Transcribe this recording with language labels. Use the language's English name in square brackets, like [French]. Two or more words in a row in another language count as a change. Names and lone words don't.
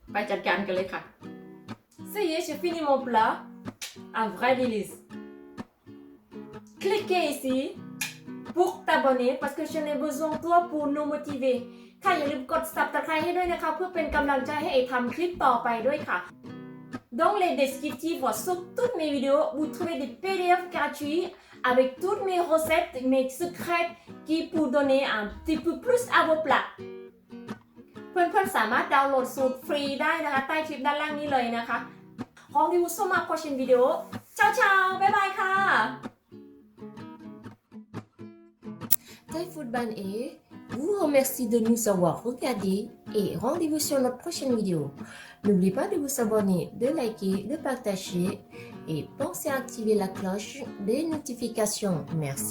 [Thai] จัดการกันเลยค่ะ [French] Ça y est, j'ai fini mon plat. Un vrai délice. Cliquez ici pour t'abonner parce que je n'ai besoin de toi pour nous motiver. [Thai] ค่ะอย่าลืมกด Subscribe ให้ด้วยนะคะเพื่อเป็นกำลังใจให้เอทำคลิปต่อไปด้วยค่ะ [French] Dans les descriptifs sur toutes mes vidéos, vous trouvez des PDF gratuits avec toutes mes recettes, mes secrets qui pour donner un petit peu plus à vos plats. [Thai] เพื่อนๆสามารถดาวน์โหลดสูตรฟรีได้นะคะใต้คลิปด้านล่างนี้เลยนะคะ [French] Rendez-vous sur ma prochaine vidéo. [Italian] Ciao ciao, [English] bye bye [French] ค่ะ Thai Food Ban vous remercie de nous avoir regardé et rendez-vous sur notre prochaine vidéo. N'oubliez pas de vous abonner, de liker, de partager et pensez à activer la cloche des notifications.